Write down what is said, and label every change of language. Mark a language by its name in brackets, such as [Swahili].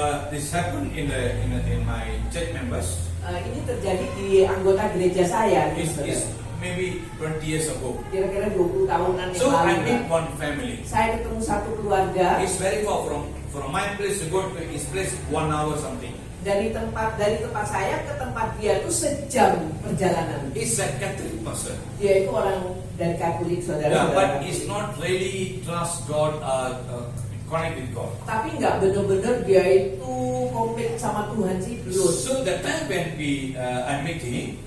[English] This happened in my church members. [Indonesian] Ini terjadi di anggota gereja saya. [English] It's [Indonesian] saudara. [English] maybe 20 years ago. [Indonesian] Kira-kira 20 tahunan yang [English] So I [Indonesian] lalu. [English] meet one family. [Indonesian] Saya ketemu satu keluarga [English] It's very far from my place to go to his place 1 hour something. [Indonesian] dari tempat saya ke tempat dia itu sejam perjalanan. [English] He's a Catholic person. [Indonesian] Dia itu orang dari Katolik, saudara. [English] Yeah, but he's not really trust God, connect with God. [Indonesian] Tapi nggak benar-benar dia itu komit sama Tuhan sih, belum. [English] So that time when I met him,